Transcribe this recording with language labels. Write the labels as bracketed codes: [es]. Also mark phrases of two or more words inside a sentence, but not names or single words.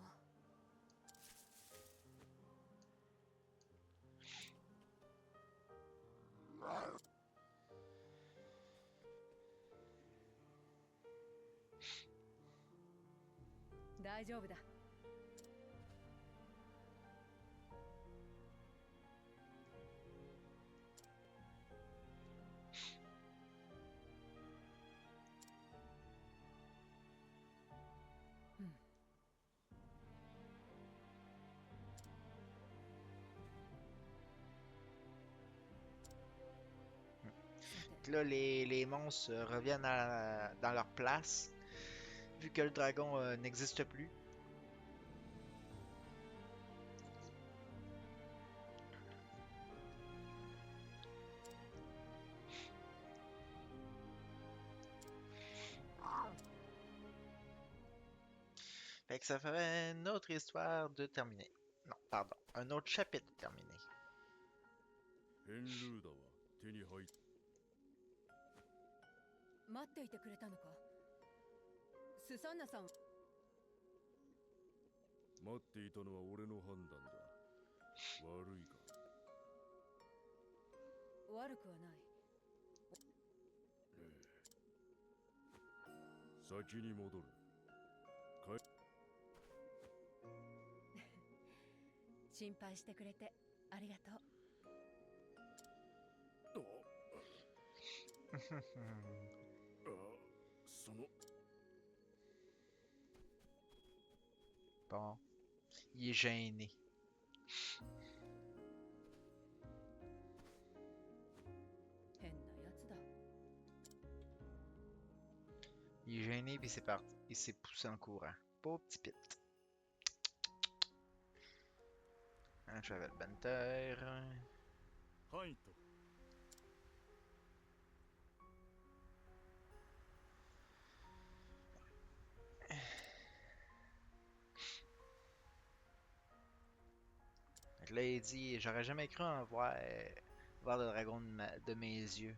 [ja] 大丈夫だ。うん。 [fr] Là, les monstres reviennent dans leur place, vu que le dragon n'existe plus. Fait que ça ferait une autre histoire de terminer. Non, pardon, un autre chapitre de terminer. [ja] ヘンルーダは手に入っ待っていてくれたのか。スサンナさん。待っていたのは俺の判断だ悪いか悪くはない。先に戻る心配してくれてありがとう。その [fr] Bon, il est gêné. [ja] 変なやつだ。 [fr] Il est gêné puis c'est parti. Il s'est poussé en courant. Pauvre petit pit. Un Travel Banter. [ja] ハイト [fr] Fait que là, il dit, j'aurais jamais cru en voir le dragon de mes yeux.